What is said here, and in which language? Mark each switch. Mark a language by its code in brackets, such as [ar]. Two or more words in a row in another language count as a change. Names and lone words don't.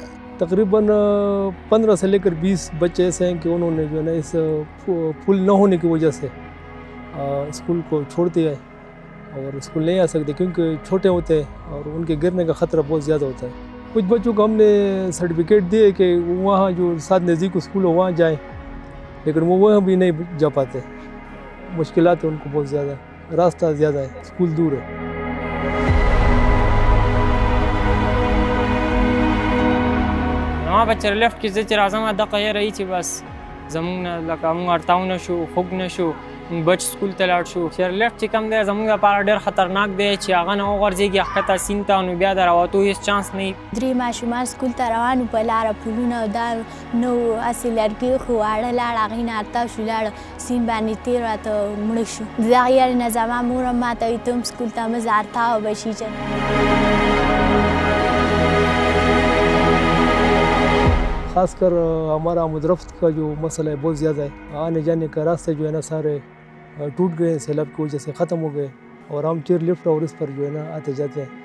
[ur] تقریباً 15 سے لے کر 20 بچے ایسے ہیں کہ انہوں نے جو ہے نا اس پل نہ ہونے کی وجہ سے اسکول کو چھوڑ دیا ہے اور اسکول نہیں آ سکتے کیونکہ چھوٹے ہوتے ہیں اور ان کے گرنے کا خطرہ بہت زیادہ ہوتا ہے. کچھ بچوں کو ہم نے سرٹیفکیٹ دیے کہ وہاں جو ساتھ نزدیک اسکول ہو وہاں جائیں لیکن وہ وہاں بھی نہیں جا پاتے مشکلات ہے ان کو بہت زیادہ راستہ زیادہ ہے اسکول دور ہے. [ps] ما به چرلفت کې زه چې راځم دغه یې رهي چې بس زمونږ نه لکه موږ اړتاو نه شو خوږ نه شو بچ سکول ته لاړ شو. چیرلیفټ چې کوم دی زموږ لپاره ډېر خطرناک دی چې هغه نه وغورځېږي ښکته سیند ته، نو بیا د راوتو هېڅ چانس نه وي. 3 ماشومان سکول ته روان وو، په لاره پلونه دا نو هسې لرګي خو واړه لاړ، هغې نه ارتاو شو لاړ سیند باندې تېر راته مړه شو. د هغې یارې نه زما مور هم ماته وایي ته هم سکول ته مه ځه ارتاو به شي. [ur] خاص کر ہمارا مدرفت کا جو مسئلہ ہے بہت زیادہ ہے. آنے جانے کا راستے جو ہے نا سارے ٹوٹ گئے، سیلاب کی وجہ سے ختم ہو گئے اور ہم [en] chair lift [ur] اور اس پر جو ہے نا آتے جاتے ہیں.